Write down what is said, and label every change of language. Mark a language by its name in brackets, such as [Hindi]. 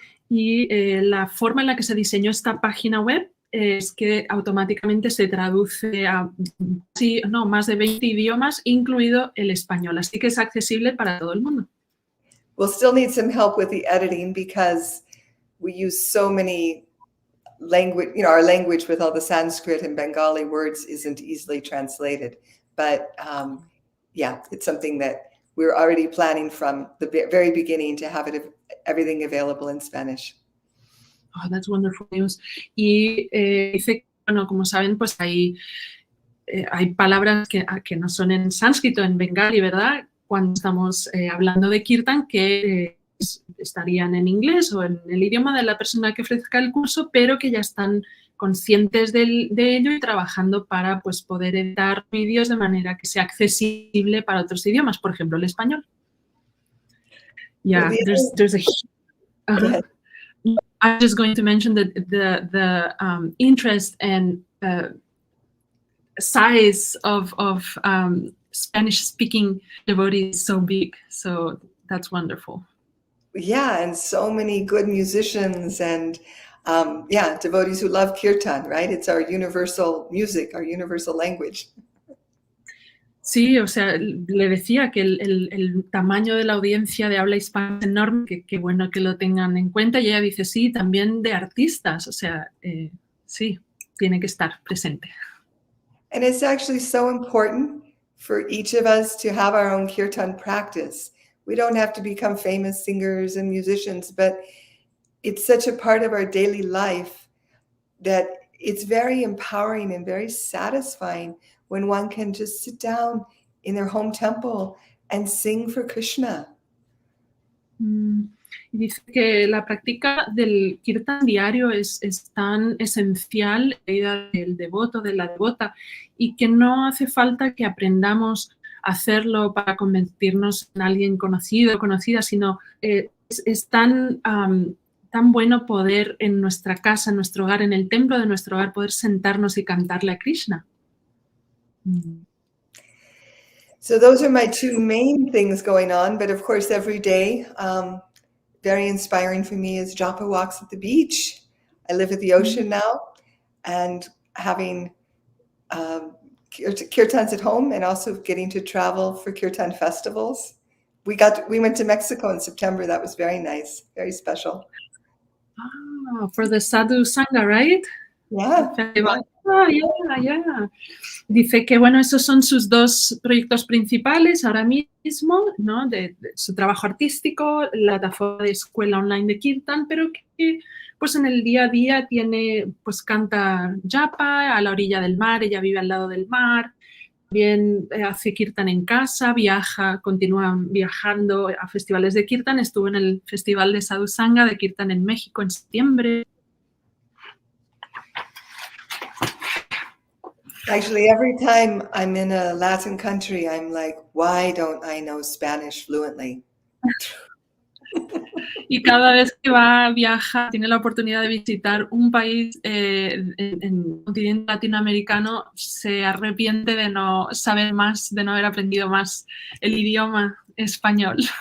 [Spanish] Y la forma en la que se diseñó esta página web es que automáticamente se traduce a más de 20 idiomas, incluido el español. Así que es accesible para todo el mundo. [English] We'll still need some help with the editing because we use so many language, our language with all the Sanskrit and Bengali words isn't easily translated. But yeah, it's something that we're already planning from the very beginning to have everything available in Spanish. Oh, that's wonderful news. [Spanish] Y dice, bueno, como saben, pues hay palabras que no son en sánscrito, en bengali, ¿verdad? Cuando estamos hablando de kirtan, que estarían en inglés o en el idioma de la persona que ofrezca el curso, pero que ya están conscientes de ello y trabajando para pues, poder editar vídeos de manera que sea accesible para otros idiomas, por ejemplo, el español. [English] Yeah, there's a... Uh-huh. I'm just going to mention that the interest and size of Spanish-speaking devotees is so big, so that's wonderful. Yeah, and so many good musicians and devotees who love kirtan, right? It's our universal music, our universal language. [Spanish] Sí, o sea, le decía que el tamaño de la audiencia de habla hispana es enorme, que bueno que lo tengan en cuenta, y ella dice, sí, también de artistas, o sea, sí, tiene que estar presente. [English] And it's actually so important for each of us to have our own kirtan practice. We don't have to become famous singers and musicians, but it's such a part of our daily life that it's very empowering and very satisfying when one can just sit down in their home temple and sing for Krishna. [Spanish] Y dice que la práctica del kirtan diario es tan esencial en la vida del devoto, de la devota, y que no hace falta que aprendamos a hacerlo para convertirnos en alguien conocido o conocida, sino es tan bueno poder en nuestra casa, en nuestro hogar, en el templo de nuestro hogar, poder sentarnos y cantarle a Krishna. [English] So those are my two main things going on, but of course every day, very inspiring for me is japa walks at the beach. I live at the ocean now, and having kirtans at home and also getting to travel for kirtan festivals. We went to Mexico in September. That was very nice, very special. Oh, for the Sadhu Sangha, right? Yeah. Oh, yeah. [Spanish] Dice que, bueno, esos son sus dos proyectos principales ahora mismo, ¿no? De su trabajo artístico, la plataforma de escuela online de Kirtan, pero que pues en el día a día pues canta japa a la orilla del mar, ella vive al lado del mar, también hace Kirtan en casa, continúa viajando a festivales de Kirtan, estuvo en el Festival de Sadhu Sangha de Kirtan en México en septiembre. [English] Actually, every time I'm in a Latin country, I'm like, why don't I know Spanish fluently? [Spanish] Y cada vez que viaja, tiene la oportunidad de visitar un país en el continente latinoamericano, se arrepiente de no saber más, de no haber aprendido más el idioma español.